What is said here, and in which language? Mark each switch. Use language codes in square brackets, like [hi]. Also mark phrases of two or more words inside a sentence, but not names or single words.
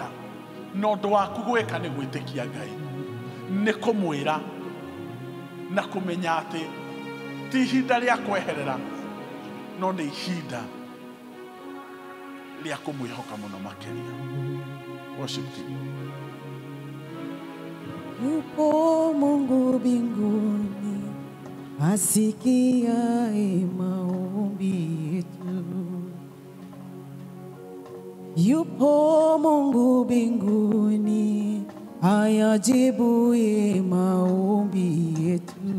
[ki] Nondu waku gwika ni gwitikia Ngai, ni kumwira na kumenya ati ti ihinda ria kweherera, no ni ihinda ria kumwihoka muno makiria. [en] Worship team. [sw] Yupo Mungu mbinguni asikiaye maombi yetu. Yupo Mungu mbinguni ayajibuye maombi yetu.